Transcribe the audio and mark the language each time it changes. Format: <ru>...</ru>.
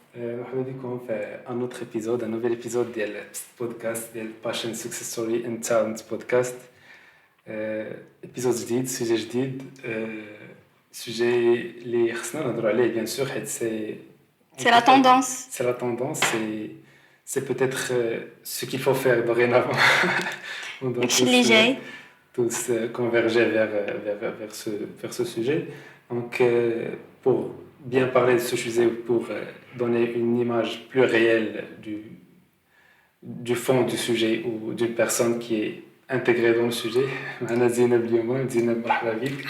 <ar>مرحبا بكم في</ar> <fr>un autre épisode, un nouvel épisode</fr> <ar>ديال بودكاست ديال Passion Success Story and Talent Podcast. épisode جديد, sujet جديد, sujet اللي خصنا نهضروا عليه</ar> <fr>bien sûr</fr> <ar>حيت</ar> <fr>C'est la tendance. C'est la tendance, c'est peut-être ce qu'il faut faire dorénavant. On doit tous converger vers ce sujet. Donc, pour bien parler de ce sujet, pour donner une image plus réelle du fond du sujet ou d'une personne qui est intégrée dans le sujet, Anna Zineb Lyouma, Zineb</fr> <ar>marhaba bik.</ar>